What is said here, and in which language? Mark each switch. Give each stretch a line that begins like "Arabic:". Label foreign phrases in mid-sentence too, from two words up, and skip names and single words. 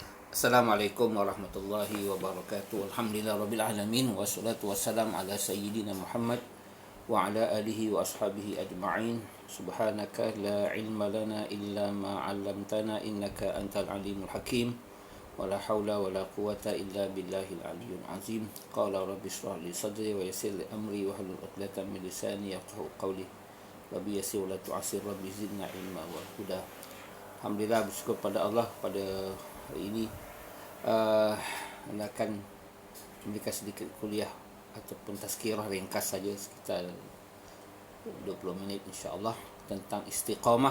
Arabic: السلام عليكم ورحمة الله وبركاته. الحمد لله رب العالمين والصلاة والسلام على سيدنا محمد وعلى آله وأصحابه أجمعين. سبحانك لا علم لنا إلا ما علمتنا إنك أنت العليم الحكيم. ولا حول ولا قوة إلا بالله العلي العظيم. قال رب اشرح لي صدري ويسر لي أمري واحلل عقدة من لساني يفقهوا قولي. رب يسر ولا تعسر، رب زدنا علما والهدى.
Malay: Alhamdulillah, bersyukur pada Allah pada hari ini akan memberikan sedikit kuliah ataupun tazkirah ringkas saja sekitar 20 minit insya-Allah tentang istiqamah.